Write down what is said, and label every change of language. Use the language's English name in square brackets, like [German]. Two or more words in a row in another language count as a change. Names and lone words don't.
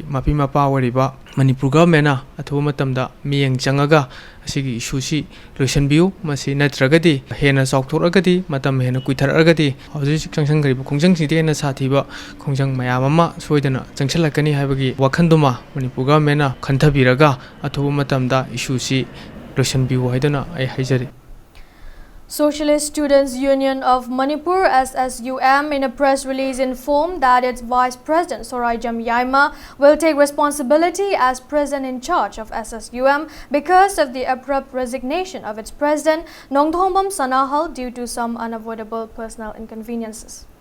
[Manipuri] mapi mapa wariba Manipur government athu matamda miyeng changaga asigi issue si loisanbiu masi natragadi hena saukthoragadi matam hena kuitharagadi hauji changsang garibu khongjang sidi na sathiba khongjang mayam ama soidana changsalakani haibagi wakhanduma Manipur government khanthabiraga athu matamda issue si loisanbiu haidana ai haijari. [English] Socialist Students Union of Manipur SSUM in a press release informed that its Vice President Soraijam Yaima will take responsibility as President in charge of SSUM because of the abrupt resignation of its President Nongthombam Sanahal due to some unavoidable personal inconveniences.